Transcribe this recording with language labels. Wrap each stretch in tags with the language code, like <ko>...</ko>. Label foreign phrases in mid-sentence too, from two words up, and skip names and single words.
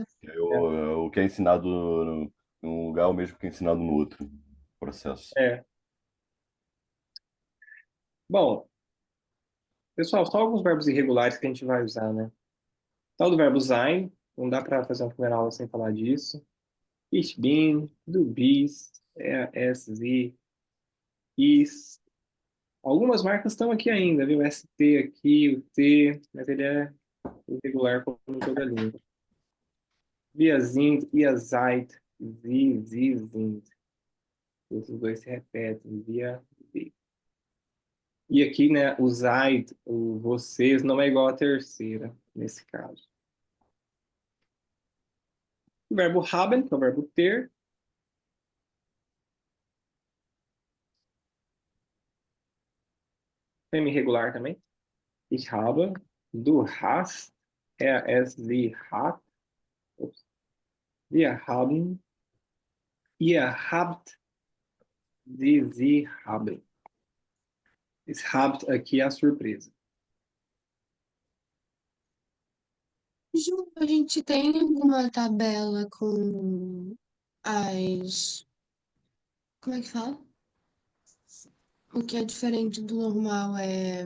<pt>Que aí o que é ensinado num lugar é o mesmo que é ensinado no outro processo. É. Bom, pessoal, só alguns verbos irregulares que a gente vai usar, né? Tal do verbo sein, não dá para fazer uma primeira aula sem falar disso.</pt> <de>Ich bin, du bist, er, es, sie, is.</de> <pt>Algumas marcas estão aqui ainda, viu? ST aqui, o T, mas ele é irregular como em toda a língua.</pt> <de>Wir sind, ihr seid, sie sind.</de> <pt>Esses dois se repetem,</pt> <de>wir, sie.</de> <pt>E aqui, né, o seid, o vocês, não é igual à terceira, nesse caso. O verbo haben, que é o verbo ter, semi-irregular também.</pt> <de>Ich habe, du hast, er, es, sie hat, wir haben, ihr habt, sie haben.</de> <pt>Esse habt aqui é a surpresa. Ju, a gente tem alguma tabela com as. Como é que fala? O que é diferente do normal é.</pt>